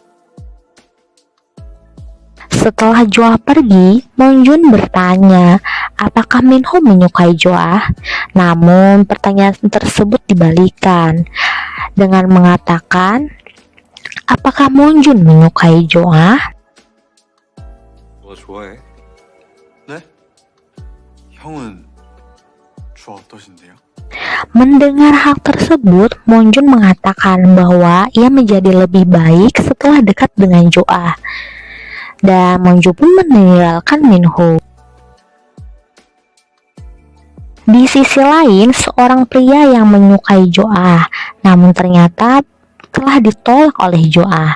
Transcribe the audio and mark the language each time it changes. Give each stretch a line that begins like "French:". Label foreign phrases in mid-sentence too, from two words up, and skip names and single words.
Indonesian: Setelah Joa pergi, Monjun bertanya apakah Minho menyukai Joa. Namun pertanyaan tersebut dibalikan dengan mengatakan apakah Monjun menyukai Joa.
Korean: 너 좋아해? 네? 형은 좋아 어떠신데요?
Indonesian: Mendengar hal tersebut, Monjun mengatakan bahwa ia menjadi lebih baik setelah dekat dengan Joa. Dan Monjun pun meninggalkan Minho. Di sisi lain, seorang pria yang menyukai Joa, namun ternyata telah ditolak oleh Joa.